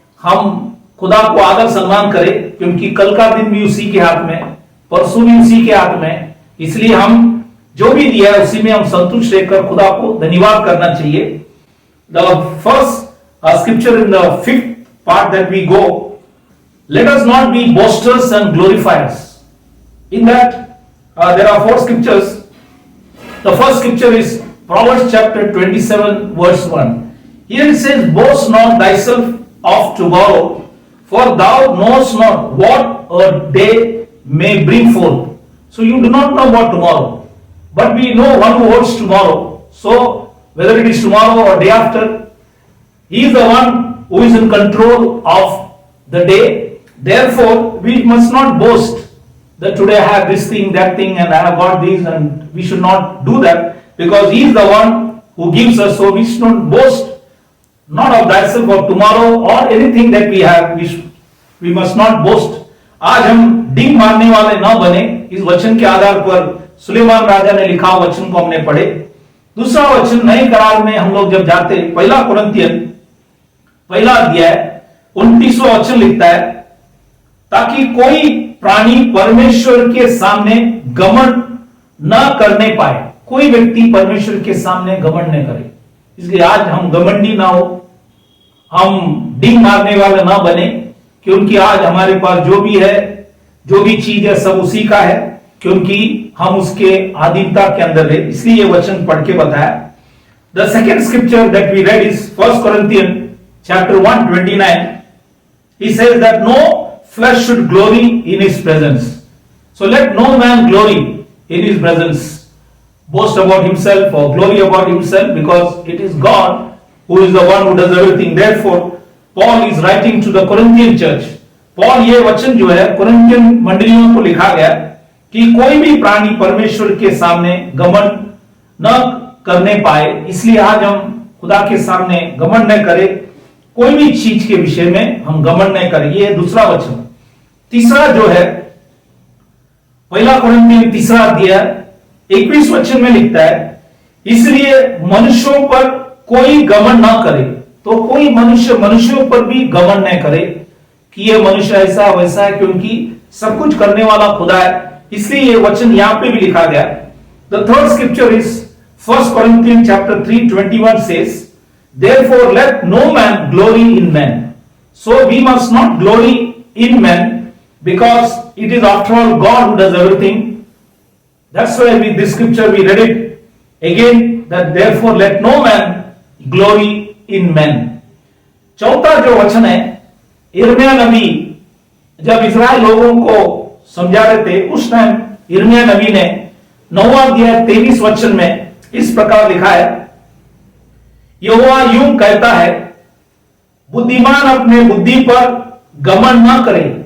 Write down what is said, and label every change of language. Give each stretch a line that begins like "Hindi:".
Hindi: हम खुदा को आदर सम्मान करें, क्योंकि कल का दिन भी उसी के हाथ में, परसों भी उसी के हाथ में। इसलिए हम जो भी दिया है उसी में हम संतुष्ट रहकर खुदा को धन्यवाद करना चाहिए।
English: The first scripture in the 5th part that we go, let us not be boasters and glorifiers. In that there are 4 scriptures. The first scripture is Proverbs chapter 27 verse 1. Here it says, boast not thyself of tomorrow, for thou knowest not what a day may bring forth. So you do not know about tomorrow, but we know one who holds tomorrow. So whether it is tomorrow or day after, He is the one who is in control of the day. Therefore, we must not boast that today I have this thing, that thing, and I have got this, and we should not do that, because He is the one who gives us. So we should not boast not of thyself or tomorrow or anything that we have. We must not boast.
Hindi: आज हम डींग मारने वाले ना बने। इस वचन के आधार पर सुलेमान राजा ने लिखा वचन को हमने पढ़े। दूसरा वचन नए करार में हम लोग जब जाते, पहला कुरिन्थियन पहला अध्याय 29वां वचन लिखता है, ताकि कोई प्राणी परमेश्वर के सामने घमंड न करने पाए। कोई व्यक्ति परमेश्वर के सामने घमंड न करे। इसलिए आज हम घमंडी ना हो, हम डींग मारने वाले ना बने, क्योंकि आज हमारे पास जो भी है, जो भी चीज है, सब उसी का है, क्योंकि हम उसके अधीनता के अंदर है। इसलिए ये वचन पढ़ के बताया।
English: The second scripture that we read is 1 Corinthians chapter 1:29. He says that no flesh should glory in his presence. So let no man glory in his presence, boast about himself or glory about himself, because it is God who is the one who does everything. Therefore, Paul is writing to the Corinthian church.
Hindi: Paul ये वचन जो है Corinthian मंडलियों को लिखा गया कि कोई भी प्राणी परमेश्वर के सामने घमंड न करने पाए। इसलिए आज हम खुदा के सामने घमंड न करें, कोई भी चीज के विषय में हम घमंड न करें। ये दूसरा वचन। तीसरा जो है पहला कुरिन्थियन 3 अध्याय 21 वचन में लिखता है, इसलिए मनुष्यों पर कोई घमंड ना करे। तो कोई मनुष्य मनुष्यों पर भी घमंड न करे कि ये मनुष्य ऐसा वैसा है, क्योंकि सब कुछ करने वाला खुदा है। इसलिए ये वचन यहां पे भी लिखा गया।
English: The third scripture is 1 Corinthians chapter 3:21 says, therefore let no man glory in men. So we must not glory in men, because it is after all God who does everything. That's why with this scripture we read it again, that therefore let no man glory in men.
Hindi: चौथा जो वचन है, यिर्मयाह नबी जब इस्राएल लोगों को समझा रहे थे, उस टाइम यिर्मयाह नबी ने 9वां अध्याय 23 वचन में इस प्रकार लिखा है, यहोवा यूं कहता है, बुद्धिमान अपने बुद्धि पर घमंड न करे।